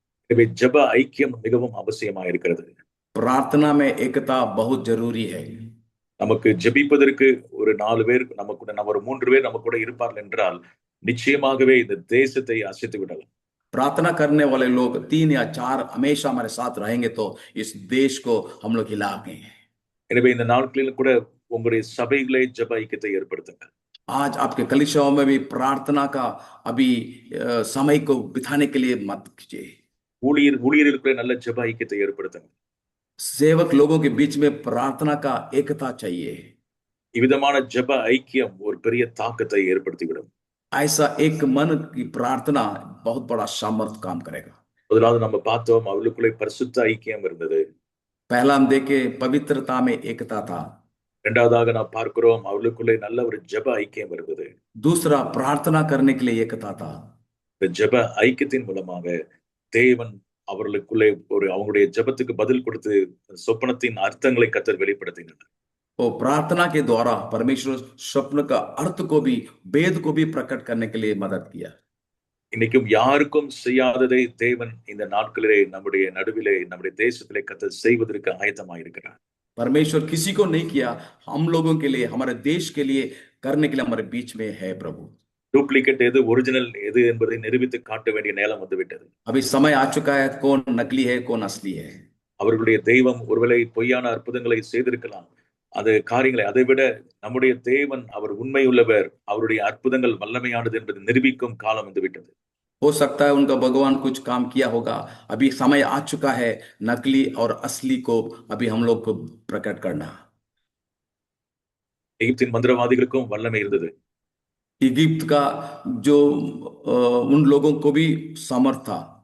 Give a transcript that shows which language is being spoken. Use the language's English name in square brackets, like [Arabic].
[Tamil] எனவே ஜெப ஐக்கியம் மிகவும் அவசியமா இருக்கிறது. [Hindi] प्रार्थना में एकता बहुत जरूरी है। [Tamil] நமக்கு ஜெபிப்பதற்கு ஒரு 4 பேர் நம்ம கூட, நம்ம ஒரு 3 பேர் நம்ம கூட இருப்பார்கள் என்றால் நிச்சயமாகவே இந்த தேசத்தை அசைத்து விடலாம். [Hindi] प्रार्थना करने वाले लोग 3 या 4 हमेशा हमारे साथ रहेंगे तो इस देश को हम लोग हिलाएंगे। [Tamil] எனவே இந்த நாட்களில் கூட உங்களுடைய சபைகளை ஜெப ஐக்கியத்தை ஏற்படுத்துங்க. [Hindi] आज आपके कलीसियाओं में भी प्रार्थना का अभी समय को बिताने के लिए मत कीजिए। [Tamil] ஊழியர்களுக்குள்ள நல்ல ஜெப ஐக்கியத்தை ஏற்படுத்துங்க. [Hindi] सेवक लोगों के बीच में प्रार्थना का एकता चाहिए। [Tamil] இவ்விதமான ஜெப ஐக்கியம் ஒரு பெரிய தாக்கத்தை ஏற்படுத்திவிடும். [Hindi] ऐसा एक मन की प्रार्थना बहुत बड़ा सामर्थ काम करेगा। [Tamil] முதலாவது நம்ம பார்த்தோம், அவர்களுக்குள்ளே பரிசுத்த ஐக்கியம் இருந்தது. [Hindi] पहला हम देखे पवित्रता में एकता था। [Tamil] இரண்டாவதாக நாம் பார்க்கிறோம், அவர்களுக்குள்ளே நல்ல ஒரு ஜெப ஐக்கியம் இருந்தது. [Hindi] दूसरा प्रार्थना करने के लिए एकता था। [Tamil] இந்த ஜெப ஐக்கியத்தின் மூலமாக தேவன் அவர்களுக்குள்ளே அவங்களுடைய ஜெபத்துக்கு பதில் கொடுத்து சொப்பனத்தின் அர்த்தங்களை கர்த்தர் வெளிப்படுத்தினார். [Hindi] वो प्रार्थना के द्वारा परमेश्वर स्वप्न का अर्थ को भी, वेद को भी प्रकट करने के लिए मदद किया। [Tamil] இன்னைக்கும் யாருக்கும் செய்யாததை தேவன் இந்த நாட்களிலே நம்முடைய நடுவிலே, நம்முடைய தேசத்திலே கர்த்தர் செய்வதற்கு ஆயத்தமாயிருக்கிறார். [Hindi] परमेश्वर किसी को नहीं किया, हम लोगों के लिए, हमारे देश के लिए करने के लिए हमारे बीच में है प्रभु। [Tamil] டூப்ளிகேட் எது, ஒரிஜினல் எது என்பதை நிரூபித்து காட்ட வேண்டிய நேரம் வந்துவிட்டது. [Hindi] अभी समय आ चुका है, कौन नकली है कौन असली है। [Tamil] அவர்களுடைய தெய்வம் ஒருவேளை பொய்யான அற்புதங்களை செய்திருக்கலாம். அது காரியங்களை அதைவிட நம்முடைய தேவன் அவர் உண்மையுள்ளவர், அவருடைய அற்புதங்கள் வல்லமையானது என்பதை நிரூபிக்கும் காலம் வந்துவிட்டது. [Hindi] हो सकता है उनका भगवान कुछ काम किया होगा, अभी समय आ चुका है नकली और असली को अभी हम लोग को प्रकट करना। [Tamil] எகிப்தின் மந்திரவாதிகளுக்கும் வல்லமை இருந்தது. [Hindi] इजिप्ट का जो उन लोगों को भी समर्थ था,